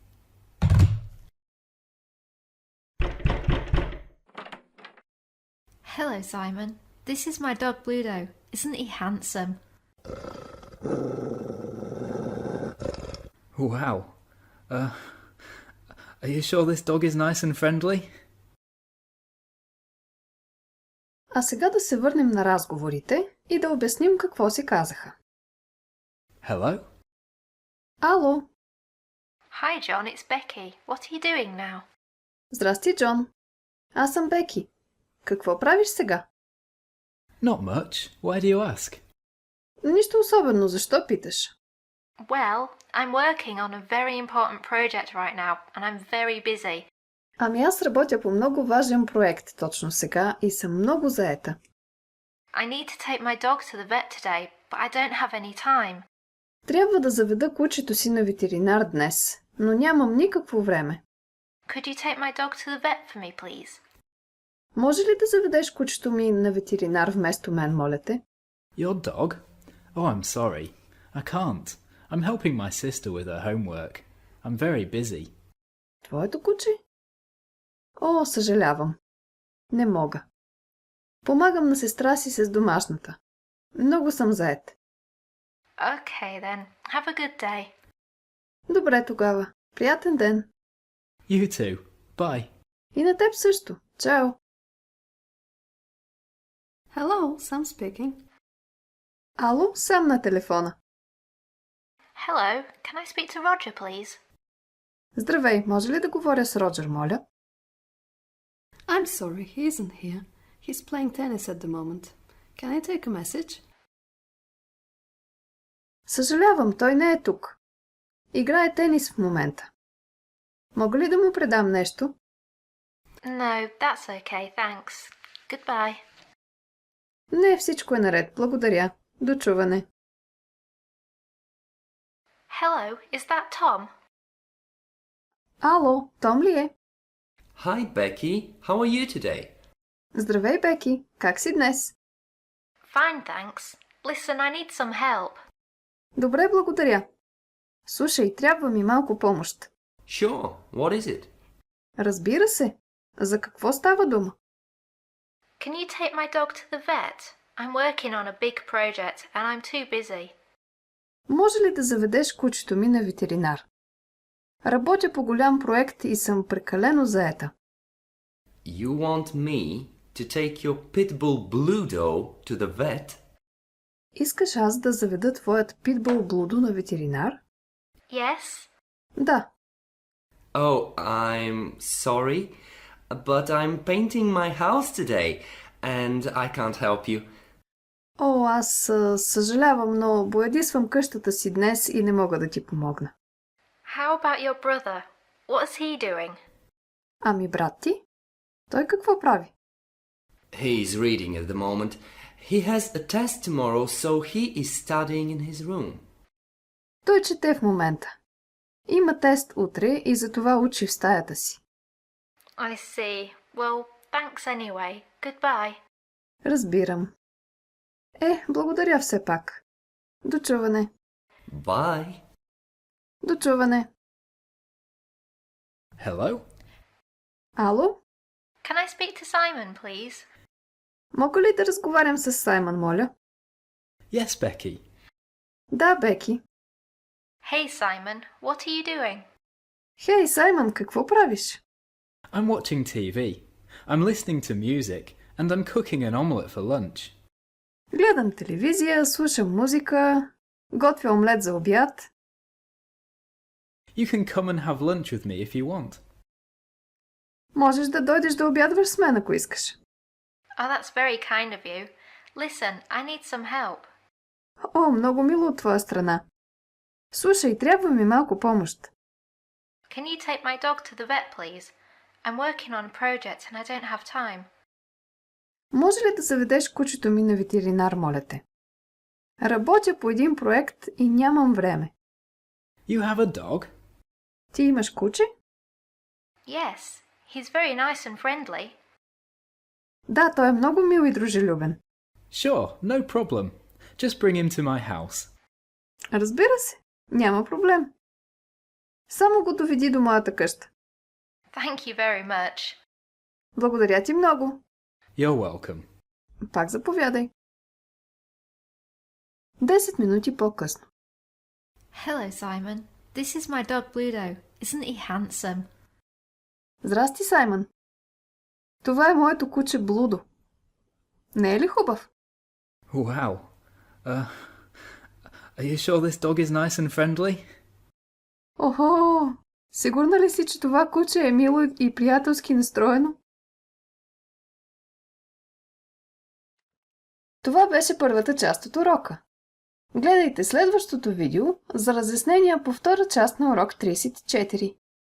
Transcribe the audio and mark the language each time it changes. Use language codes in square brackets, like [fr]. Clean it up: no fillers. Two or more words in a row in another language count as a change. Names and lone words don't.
[en] Hello, Simon. This is my dog Bluto. Isn't he handsome? Wow. Are you sure this dog is nice and friendly? [bg] А сега да се върнем на разговорите и да обясним какво си казаха. [en] Hello? [bg] Ало! [en] Hi, John, it's Becky. What are you doing now? [bg] Здрасти, Джон. Аз съм Беки. Какво правиш сега? [en] Not much. Why do you ask? [bg] Нищо особено, защо питаш? [en] Well, I'm working on a very important project right now and I'm very busy. [bg] Ами аз работя по много важен проект точно сега и съм много заета. [en] I need to take my dog to the vet today, but I don't have any time. [bg] Трябва да заведа кучето си на ветеринар днес, но нямам никакво време. [en] Could you take my dog to the vet for me, please? [bg] Може ли да заведеш кучето ми на ветеринар вместо мен, моля те? [en] Your dog? Oh, I'm sorry. I can't. I'm helping my sister with her homework. I'm very busy. [bg] Твоето куче? О, съжалявам. Не мога. Помагам на сестра си с домашната. Много съм заед. [en] Okay then. Have a good day. [bg] Добре тогава. Приятен ден. [en] You too. Bye. [bg] И на теб също. Чао. [en] Hello, Sam speaking. [bg] Ало, сам на телефона. [en] Hello, can I speak to Roger, please? [bg] Здравей, може ли да говоря с Роджер, моля? [en] I'm sorry, he isn't here. He's playing tennis at the moment. Can I take a message? [bg] Съжалявам, той не е тук. Играе тенис в момента. Мога ли да му предам нещо? [en] No, that's okay, thanks. Goodbye. [bg] Не, всичко е наред. Благодаря. До чуване. [en] Hello, is that Tom? [bg] Ало, Том ли е? [en] Hi, Becky. How are you today? [bg] Здравей, Беки. Как си днес? [en] Fine, thanks. Listen, I need some help. [bg] Добре, благодаря. Слушай, трябва ми малко помощ. [en] Sure. What is it? [bg] Разбира се. За какво става дума? [en] Can you take my dog to the vet? I'm working on a big project and I'm too busy. [bg] Може ли да заведеш кучето ми на ветеринар? Работя по голям проект и съм прекалено заета. [en] You want me to take your pitbull Bluto to the vet? [bg] Искаш аз да заведа твоят питбул Блудо на ветеринар? [en] Yes? [bg] Да. [en] Oh, I'm sorry, but I'm painting my house today and I can't help you. [bg] О, аз съжалявам, но боядисвам къщата си днес и не мога да ти помогна. [en] How about your brother? What's he doing? [bg] Ами брат ти? Той какво прави? [en] He's reading at the moment. He has a test tomorrow, so he is studying in his room. [bg] Той чете в момента. Има тест утре и затова учи в стаята си. [en] I see. Well, thanks anyway. Goodbye. [bg] Разбирам. Благодаря все пак. До чуване. [en] Bye. [bg] До чуване. [en] Hello? [bg] Ало? [en] Can I speak to Simon, please? [bg] Мога ли да разговарям с Саймън, моля? [en] Yes, Becky. [bg] Да, Беки. [en] Hey, Simon. What are you doing? [bg] Хей, Саймън, какво правиш? [en] I'm watching TV. I'm listening to music, and I'm cooking an omelette for lunch. [bg] Гледам телевизия, слушам музика, готвя омлет за обяд. [en] You can come and have lunch with me if you want. [bg] Можеш да дойдеш да обядваш с мен, ако искаш. [en] Oh, that's very kind of you. Listen, I need some help. [bg] О, много мило от твоя страна. Слушай, трябва ми малко помощ. [en] Can you take my dog to the vet, please? I'm working on a project and I don't have time. [bg] Може ли да заведеш кучето ми на ветеринар, моля те? Работя по един проект и нямам време. [en] You have a dog? [bg] Ти имаш куче? [en] Yes, he's very nice and friendly. [bg] Да, той е много мил и дружелюбен. [en] Sure, no problem. Just bring him to my house. [bg] Разбира се, няма проблем. Само го доведи до моята къща. [en] Thank you very much. [bg] Благодаря ти много. [en] You're welcome. [bg] Пак заповядай. 10 минути по-късно. [en] Hello, Simon. This is my dog Bluto. Isn't he handsome? [bg] Здрасти, Саймън. Това е моето куче Блудо. Не е ли хубав? [en] Wow. Are you sure this dog is nice and friendly? [bg] Охо! Сигурна ли си, че това куче е мило и приятелски настроено? Това беше първата част от урока. Гледайте следващото видео за разяснения по втора част на урок 34.